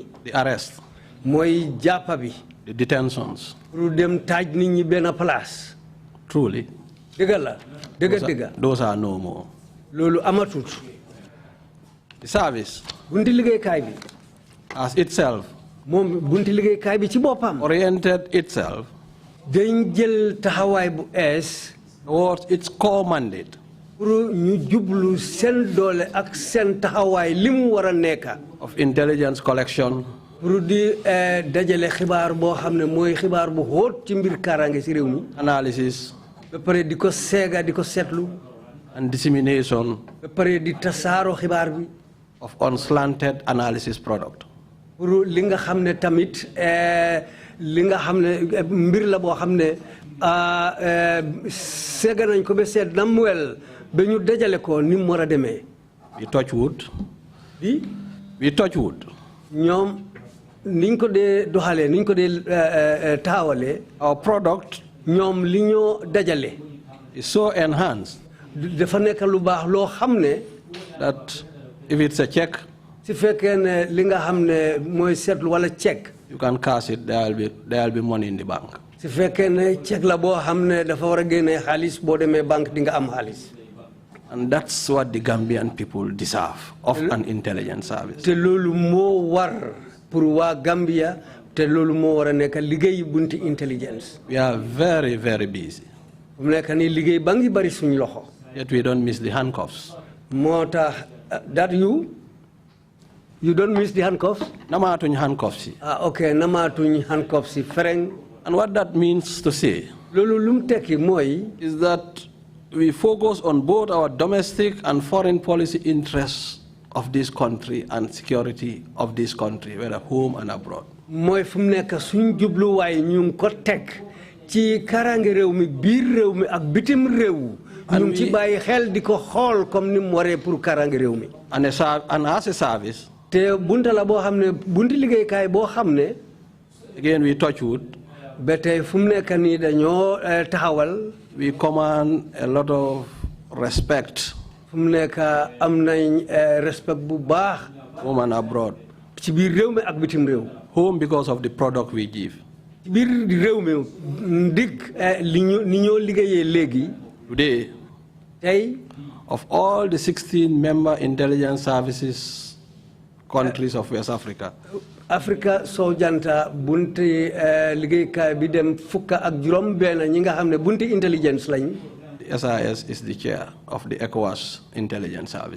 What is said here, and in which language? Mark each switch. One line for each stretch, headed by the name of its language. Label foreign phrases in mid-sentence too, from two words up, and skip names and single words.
English: The arrest.
Wolof: Mooy jàppa bi.
English: The detentions.
Wolof: Pour dem taaj nit ñi benn place.
English: Truly.
Wolof: Dëgg la dëgga.
English: Those are no more.
Wolof: Loolu amatut.
English: The service.
Wolof: Bunti liggéeykaay bi.
English: As itself.
Wolof: Moom bunti liggéeykaay bi ci boppam.
English: Oriented itself.
Wolof: Dañ jël taxawaay bu ees.
English: Towards its core mandate.
Wolof: Pour ñu jublu seen doole ak seen taxawaay li mu war a nekk.
English: Of intelligence collection.
Wolof: Pour di dajale xibaar boo xam ne mooy xibaar bu xóot ci mbir kaaraange ci réew mi.
English: Analysis.
Wolof: Ba pare di ko seega di ko seetlu.
English: And dissemination.
Wolof: Ba pare di tasaaro xibaar bi.
English: Of unslanted analysis product.
Wolof: Pour li nga xam ne tamit li nga xam ne mbir la boo xam ne seega nañ ko ba seet na mu wel ba ñu dajale ko ni mu war a demee.
English: We touch wood. We touch wood.
Wolof: ñoom niñ ko dee doxalee niñ ko dee taxawalee.
English: Our product.
Wolof: ñoom li ñoo dajale.
English: is so enhanced.
Wolof: dafa nekk lu baax loo xam ne.
English: that if it's a check.
Wolof: su fekkee ne li nga xam ne mooy seetlu wala check.
English: You can cash it, there will be money in the bank.
Wolof: su fekkee ne check la boo xam ne dafa war a génne xaalis boo demee banque di nga am xaalis.
English: And that's what the Gambian people deserve of an intelligence service.
Wolof: te loolu moo war pour waa Gambia te loolu moo war a nekk liggéey bunti intelligence.
English: We are very, very busy.
Wolof: mu nekk nii liggéey ba ngi bari suñ loxo.
English: Yet we don't miss the handcuffs.
Wolof: moo tax
English: that you. You don't miss the handcuffs?
Wolof: Namatuñ handcuffs. Okay, namatuñ handcuffs. Fereng.
English: And what that means to say is that we focus on both our domestic and foreign policy interests of this country and security of this country, whether home and abroad.
Wolof: Moy fum nek suñ jublu way ñu ko tek ci karange rew mi biir rew mi ak bitim rew ñu ci bayyi xel diko xol comme ni mu waré pour karange rew mi.
English: And as a service,
Wolof: te bunta la bo xamne bunti liggéey kay bo xamne
English: again we touch wood.
Wolof: Betay fum nek ni dañoo taxawal.
English: We command a lot of respect.
Wolof: Fum nek am nañ respect bu baax.
English: Home and abroad.
Wolof: Ci biir rew mi ak bitim rew.
English: Home because of the product we give.
Wolof: Ci biir rew mi dig li ñoo liggéeyé légui.
English: Today, of all the 16 member intelligence services countries of West Africa,
Wolof: Africa so janta bunti liggéey kay bi dem fukka ak juroom ben ñi nga xamne bunti intelligence lañ.
English: The SIS is the chair of the ECOWAS intelligence service.